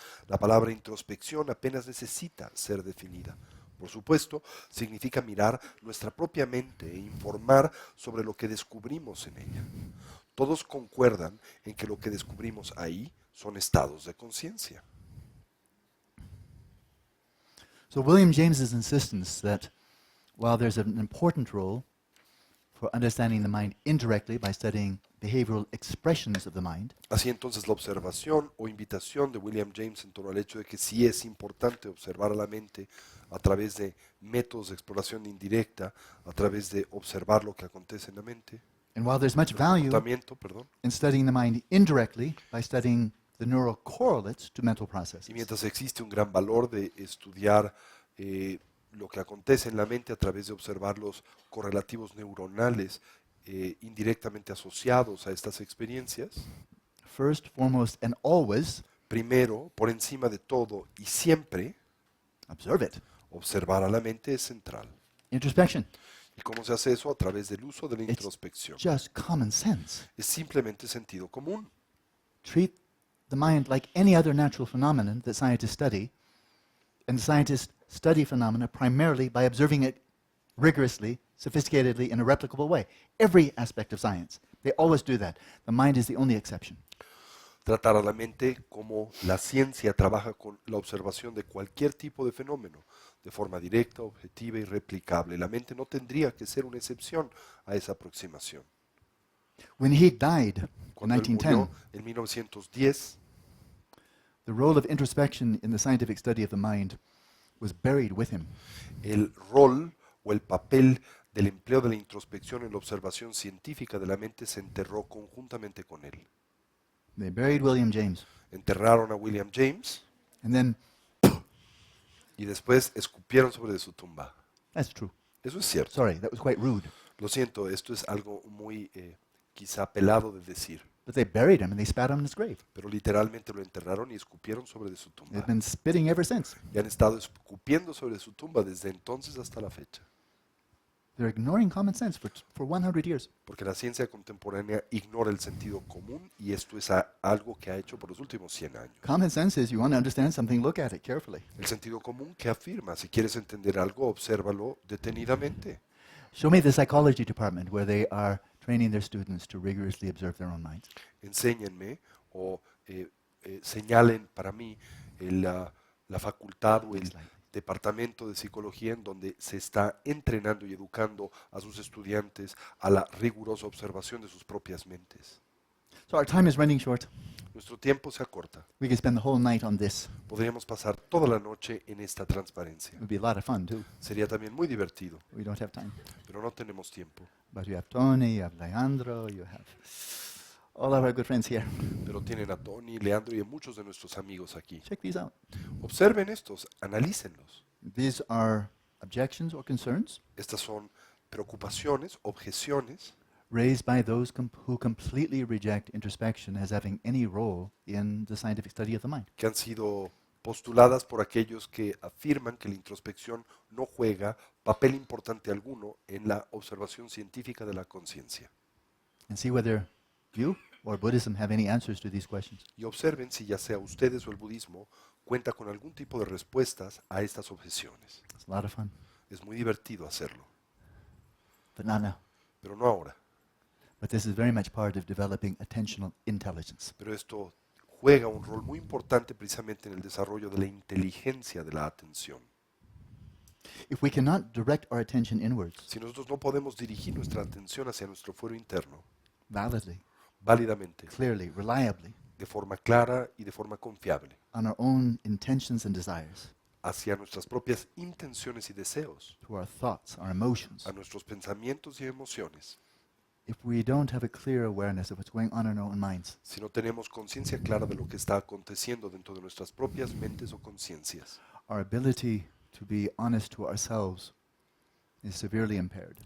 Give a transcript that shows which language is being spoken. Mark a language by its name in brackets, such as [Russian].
[Spanish] La palabra introspección apenas necesita ser definida. Por supuesto, significa mirar nuestra propia mente e informar sobre lo que descubrimos en ella. Todos concuerdan en que lo que descubrimos ahí son estados de conciencia. [English] So William James's insistence that while there's an important role for understanding the mind indirectly by studying behavioral expressions of the mind, [Spanish] Así entonces la observación o invitación de William James en torno al hecho de que sí es importante observar a la mente a través de métodos de exploración indirecta, a través de observar lo que acontece en la mente, [English] and while there's much [Spanish] el [English] value [Spanish] comportamiento, perdón. [English] in studying the mind indirectly by studying the neural correlates to mental processes, [Spanish] Y mientras existe un gran valor de estudiar lo que acontece en la mente a través de observar los correlativos neuronales indirectamente asociados a estas experiencias, [English] first, foremost, and always, [Spanish] primero, por encima de todo y siempre, [English] observe it. [Spanish] observar a la mente es central. [English] Introspection. [Spanish] ¿Y cómo se hace eso? A través del uso de la [English] It's [Spanish] introspección. [English] just common sense. [Spanish] Es simplemente sentido común. [English] Treat the mind like any other natural phenomenon that scientists study, and scientists study phenomena primarily by observing it rigorously, sophisticatedly, in a replicable way. Every aspect of science. They always do that. The mind is the only exception. [Spanish] Tratar a la mente como la ciencia trabaja con la observación de cualquier tipo de fenómeno, de forma directa, objetiva y replicable. La mente no tendría que ser una excepción a esa aproximación. [English] When he died in [Spanish] Cuando él [English] 1910, [Spanish] murió en 1910, [English] the role of introspection in the scientific study of the mind was buried with him. [Spanish] el rol o el papel del empleo de la introspección en la observación científica de la mente se enterró conjuntamente con él. [English] They buried William James. [Spanish] Enterraron a William James [English] And then, [Spanish] y después escupieron sobre de su tumba. [English] that's true. [Spanish] Eso es cierto. [English] Sorry, that was quite rude. [Spanish] Lo siento, esto es algo muy quizá pelado de decir, [English] But they buried him and they spat on his grave. [Spanish] pero literalmente lo enterraron y escupieron sobre de su tumba. [English] They've been spitting ever since. [Spanish] Y han estado escupiendo sobre su tumba desde entonces hasta la fecha. [English] They're ignoring common sense for 100 years. [Spanish] Porque la ciencia contemporánea ignora el sentido común y esto es algo que ha hecho por los últimos 100 años. [English] Common sense is you want to understand something, look at it carefully. [Spanish] El sentido común que afirma, si quieres entender algo, obsérvalo detenidamente. [English] Show me the psychology department where they are training their students to rigorously observe their own minds. [Spanish] Enséñenme o señalen para mí la facultad o el departamento de psicología en donde se está entrenando y educando a sus estudiantes a la rigurosa observación de sus propias mentes. [English] So our time is running short. [Spanish] Nuestro tiempo se acorta. [English] We could spend the whole night on this. [Spanish] Podríamos pasar toda la noche en esta transparencia. [English] It would be a lot of fun too. [Spanish] Sería también muy divertido, [English] We don't have time. [Spanish] pero no tenemos tiempo. [English] But you have Tony, you have Leandro, you have all of our good friends here. [Spanish] Pero tienen a Tony, Leandro y a muchos de nuestros amigos aquí. [English] Check these out. [Spanish] Observen estos, analícenlos. [English] These are objections or concerns [Spanish] Estas son preocupaciones, objeciones [English] raised by those who completely reject introspection as having any role in the scientific study of the mind. [Spanish] que han sido postuladas por aquellos que afirman que la introspección no juega papel importante alguno en la observación científica de la conciencia. [English] And see whether you or Buddhism have any answers to these questions. [Spanish] Y observen si ya sea ustedes o el budismo cuenta con algún tipo de respuestas a estas objeciones. [English] It's a lot of fun. [Spanish] Es muy divertido hacerlo, [English] But not now. [Spanish] pero no ahora. [English] But this is very much part of developing attentional intelligence. [Spanish] Pero esto juega un rol muy importante precisamente en el desarrollo de la inteligencia de la atención. [English] If we cannot direct our attention inwards [Spanish] Si nosotros no podemos dirigir nuestra atención hacia nuestro fuero interno, [English] validly, [Spanish] válidamente, [English] clearly, reliably, [Spanish] de forma clara y de forma confiable, [English] on our own intentions and desires, [Spanish] hacia nuestras propias intenciones y deseos, [English] to our thoughts, our emotions, [Spanish] a nuestros pensamientos y emociones, [English] if we don't have a clear awareness of what's going on in our own minds, [Spanish] si no tenemos conciencia clara de lo que está aconteciendo dentro de nuestras propias mentes o conciencias, [English] our ability to be honest to ourselves is severely impaired.